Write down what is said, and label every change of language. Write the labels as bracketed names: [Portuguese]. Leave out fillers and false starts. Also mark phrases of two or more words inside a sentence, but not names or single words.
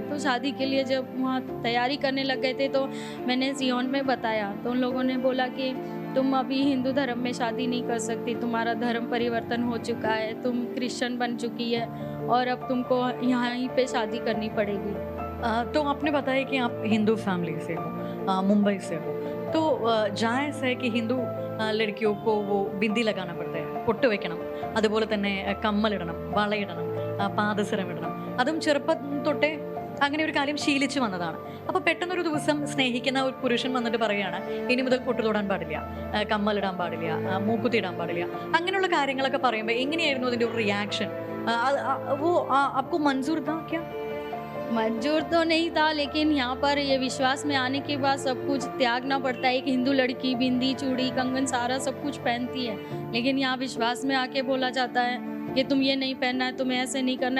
[Hindi] तो शादी के लिए जब वहाँ तैयारी करने लग गए थे तो मैंने सियोन में बताया, तो उन लोगों ने बोला कि तुम अभी हिंदू धर्म में शादी नहीं कर सकती, तुम्हारा धर्म परिवर्तन हो चुका है, तुम क्रिश्चियन बन चुकी है और अब तुमको यहाँ पे शादी करनी पड़ेगी। तो आपने बताया कि आप हिंदू फैमिली से हो, मुंबई से हो, तो जायज़ है कि हिंदू लड़कियों को वो बिंदी लगाना पड़ता है, [Malayalam] പൊട്ട് വെക്കണം, അതുപോലെ തന്നെ കമ്മലിടണം, വളയിടണം, പാദസരം ഇടണം. അതും ചെറുപ്പം തൊട്ടേ അങ്ങനെ ഒരു കാര്യം ശീലിച്ചു വന്നതാണ്. അപ്പോൾ പെട്ടെന്നൊരു ദിവസം സ്നേഹിക്കുന്ന ഒരു പുരുഷൻ വന്നിട്ട് പറയുകയാണ് ഇനി മുതൽ പൊട്ട് തൊടാൻ പാടില്ല, കമ്മലിടാൻ പാടില്ല, മൂക്കുത്തി ഇടാൻ പാടില്ല, അങ്ങനെയുള്ള കാര്യങ്ങളൊക്കെ പറയുമ്പോൾ എങ്ങനെയായിരുന്നു അതിൻ്റെ ഒരു റിയാക്ഷൻ? [Hindi] वो आपको मंजूर था क्या? मंजूर तो नहीं था, लेकिन यहाँ पर ये विश्वास में आने के बाद सब कुछ त्यागना पड़ता है। एक हिंदू लड़की बिंदी, चूड़ी, कंगन सारा सब कुछ पहनती है, लेकिन यहाँ विश्वास में आके बोला जाता है कि तुम ये नहीं पहनना है, तुम्हें ऐसे नहीं करना है।